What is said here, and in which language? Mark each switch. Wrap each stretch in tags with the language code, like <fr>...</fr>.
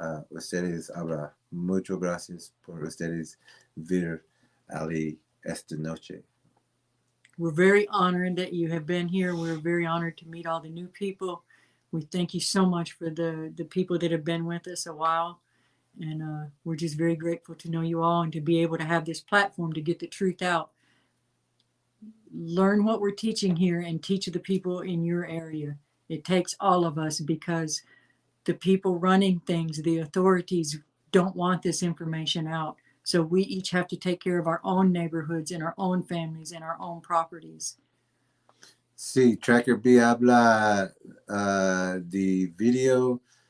<es>Ustedes habla. Muchas gracias por ustedes ver Ali esta noche.</es> <en>We're very honored that you have been here. We're very honored to meet all the new people. We thank you so much for the people that have been with us a while. And we're just very grateful to know you all and to be able to have this platform to get the truth out. Learn what we're teaching here and teach the people in your area. It takes all of us because the people running things, the authorities, don't want this information out. So we each have to take care of our own neighborhoods and our own families and our own properties.</en> <es>Sí, Tracker B habla de video</es>